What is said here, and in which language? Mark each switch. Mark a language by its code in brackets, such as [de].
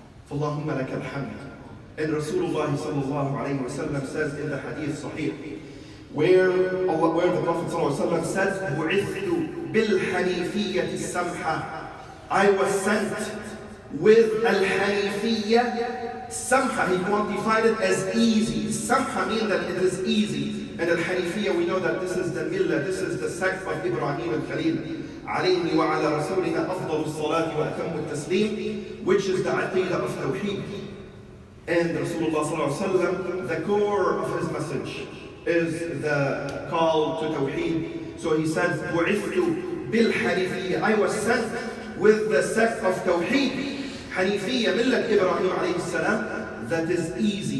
[en] Allahumma laka alhamd. And Rasulullah sallallahu alayhi wa sallam says in the hadith sahih, where the Prophet sallallahu alayhi wa sallam says, [ar] بُعِثْتُ بِالْحَنِيفِيَّةِ السَّمْحَةِ. [en] I was sent with al-hanifiyya samha. He quantified it as easy. Samha means that it is easy. And al-hanifiyya, we know that this is the millah, this is the sect of Ibrahim al-Khalil. [ar] عليه وعلى رسولنا أفضل الصلاة وأتم التسليم, [en] which is the aqidah of Tawheed. And Rasulullah sallallahu alaihi wasallam, the core of his message is the call to Tawheed. So he said, [ar] بُعِثْتُ بِالْحَنِيفِيَّةِ. [en] I was sent with the sect of Tawheed. Hanifiyya, millat Ibrahim alayhi salam, that is easy.